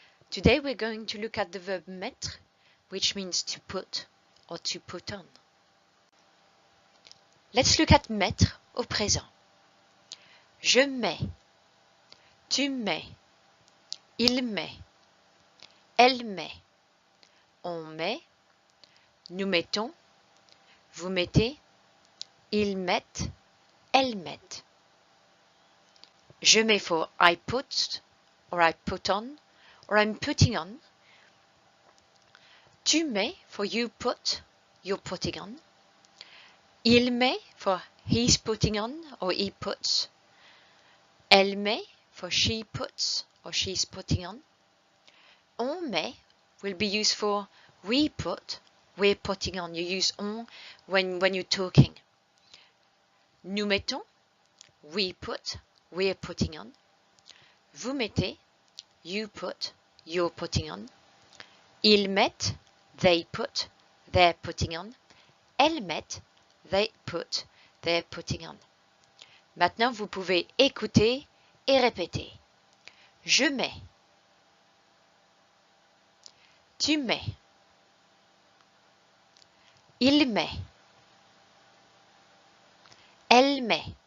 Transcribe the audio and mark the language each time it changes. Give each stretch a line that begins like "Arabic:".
English: Today we're going to look at the verb mettre, which means to put or to put on. Let's look at
French: mettre au présent. Je mets, tu mets, il met, elle met, on met, nous mettons, vous mettez, ils mettent, elles mettent. Je mets
English: for I put or I put on or I'm putting on.
French: Tu mets
English: for you put, you're putting on.
French: Il met
English: for he's putting on or he puts.
French: Elle met
English: for she puts or she's putting on.
French: On met
English: will be used for we put, we're putting on. You use on when you're talking.
French: Nous mettons,
English: we put, we're putting on.
French: Vous mettez,
English: you put, you're putting on.
French: Ils mettent,
English: they put, they're putting on.
French: Elles mettent,
English: they put, they're putting on.
French: Maintenant, vous pouvez écouter et répéter. Je mets. Tu mets. Il met. Elle met.